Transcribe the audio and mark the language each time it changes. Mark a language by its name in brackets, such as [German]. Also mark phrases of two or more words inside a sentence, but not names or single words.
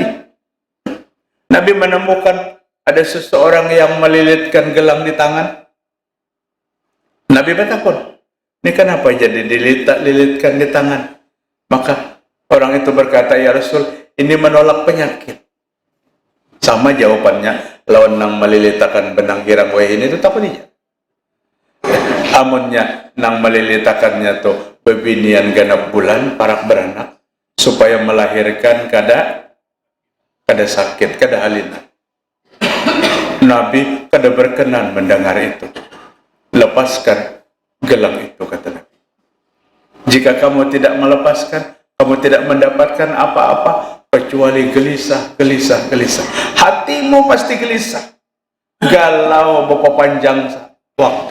[Indonesian] Nabi menemukan ada seseorang yang melilitkan gelang di tangan. Nabi bertakun, ini kenapa jadi dililitkan di tangan? Maka orang itu berkata, [Arabic] يا رسول, [Indonesian] ini menolak penyakit. [Banjar] Sama jawabannya, lawan nang melilitakan benang hirang ini itu takut dia. Amunnya nang melilitakannya tuh bebinian ganap bulan parak beranak supaya melahirkan kada sakit, kada halina. [Indonesian] Nabi kada berkenan mendengar itu. Lepaskan gelang itu, kata Nabi. Jika kamu tidak melepaskan, kamu tidak mendapatkan apa-apa kecuali gelisah. Hatimu pasti gelisah, galau beberapa panjang waktu.